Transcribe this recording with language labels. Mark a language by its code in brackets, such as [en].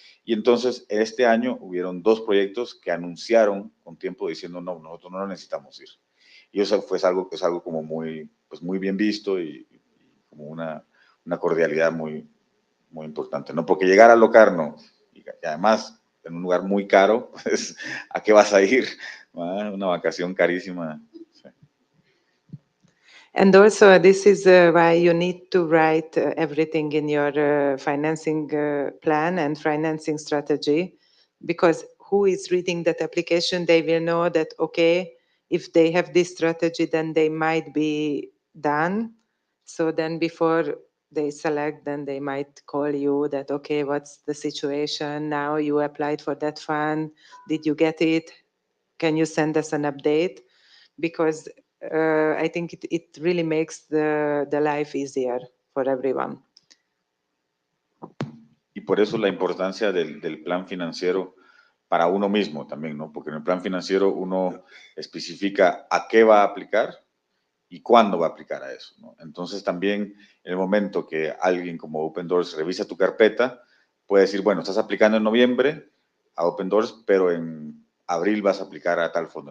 [es] Y entonces este año hubieron dos proyectos que anunciaron con tiempo diciendo, no, nosotros no necesitamos ir. Y eso fue algo que es algo como muy, pues muy bien visto, y como una cordialidad muy, muy importante, ¿no? Porque llegar a Locarno, y además en un lugar muy caro, pues, ¿a qué vas a ir? Una vacación carísima. Sí. [en] And also, this is why you need to write everything in your financing plan and financing strategy, because who is reading that application, they will know that, okay, if they have this strategy, then they might be done. So then before they select, then they might call you that, okay, what's the situation now? You applied for that fund. Did you get it? Can you send us an update? Because I think it really makes the life easier for everyone. [es] Y por eso la importancia del plan financiero para uno mismo también, ¿no? Porque en el plan financiero uno especifica a qué va a aplicar y cuándo va a aplicar a eso, ¿no? Entonces también en el momento que alguien como Open Doors revisa tu carpeta, puede decir, bueno, estás aplicando en noviembre a Open Doors, pero en abril vas a aplicar a tal fondo.